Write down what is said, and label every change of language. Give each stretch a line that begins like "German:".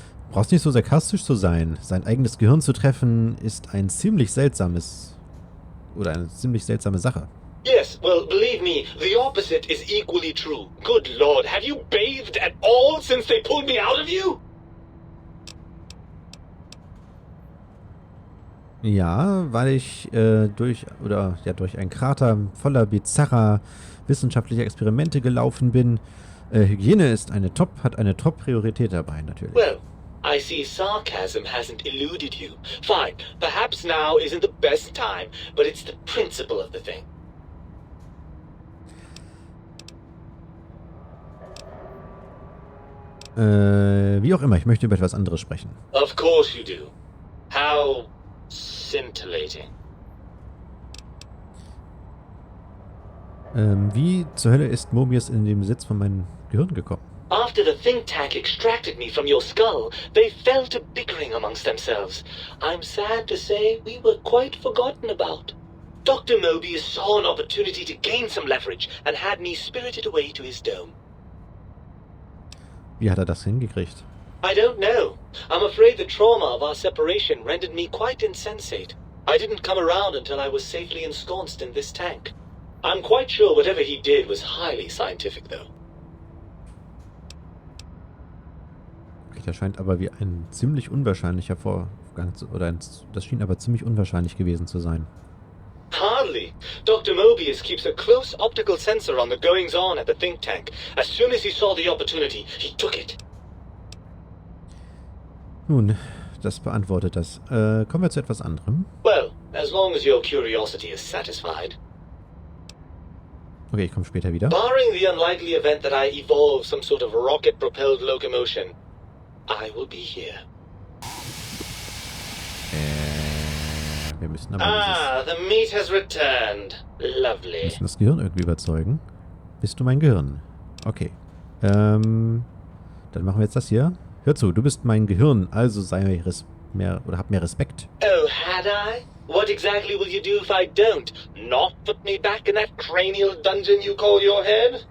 German: Brauchst nicht so sarkastisch zu sein. Sein eigenes Gehirn zu treffen, ist ein ziemlich seltsames... oder eine ziemlich seltsame Sache.
English: Yes, well, believe me, the opposite is equally true. Good lord, have you bathed at all since they pulled me out of you?
German: Ja, weil ich durch einen Krater voller bizarrer wissenschaftlicher Experimente gelaufen bin. Hygiene hat eine Top-Priorität dabei, natürlich.
English: Well, I see sarcasm hasn't eluded you. Fine, perhaps now isn't the best time, but it's the principle of the thing.
German: Wie auch immer, ich möchte über etwas anderes sprechen.
English: Of course you do. How scintillating.
German: Wie zur Hölle ist Mobius in den Besitz von meinem Gehirn gekommen?
English: After the think tank extracted me from your skull, they fell to bickering amongst themselves. I'm sad to say we were quite forgotten about. Dr. Mobius saw an opportunity to gain some leverage and had me spirited away to his dome.
German: Wie hat er das hingekriegt?
English: I don't know. I'm afraid the trauma of our separation rendered me quite insensate. I didn't come around until I was safely ensconced in this tank. I'm quite sure whatever he did was highly scientific, though.
German: Das scheint aber wie ein ziemlich unwahrscheinlicher Vorgang das schien aber ziemlich unwahrscheinlich gewesen zu sein.
English: Hardly. Dr. Mobius keeps a close optical sensor on the goings-on at the think tank. As soon as he saw the opportunity, he took it.
German: Nun, das beantwortet das. Kommen wir zu etwas anderem.
English: Well, as long as your curiosity is satisfied.
German: Okay, ich komme später wieder.
English: Barring the unlikely event that I evolve some sort of rocket-propelled locomotion, I will be here.
German: Wir müssen aber
English: the meat has returned. Lovely.
German: wir müssen das Gehirn irgendwie überzeugen. Bist du mein Gehirn? Okay. Dann machen wir jetzt das hier. Hör zu, du bist mein Gehirn, also hab mehr Respekt.
English: Oh, had I? What exactly will you do if I don't? Not put me back in that cranial dungeon you call your head?